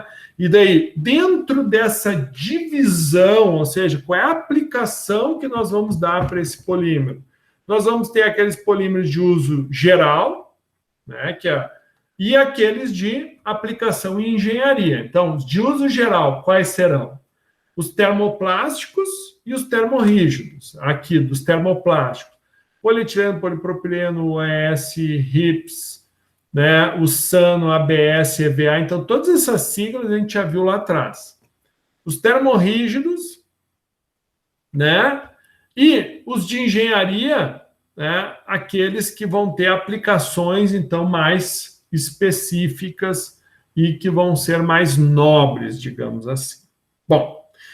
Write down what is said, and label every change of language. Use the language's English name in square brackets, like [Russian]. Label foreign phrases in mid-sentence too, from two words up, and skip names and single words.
[Portuguese] E daí, dentro dessa divisão, ou seja, qual é a aplicação que nós vamos dar para esse polímero? Nós vamos ter aqueles polímeros de uso geral, né, e aqueles de aplicação em engenharia. Então, de uso geral, quais serão? Os termoplásticos e os termorrígidos, aqui dos termoplásticos. Polietileno, polipropileno, OES, RIPS, né, o SANO, ABS, EVA. Então, todas essas siglas a gente já viu lá atrás. Os termorrígidos, né, e os de engenharia, né, aqueles que vão ter aplicações, então, mais específicas e que vão ser mais nobres, digamos assim.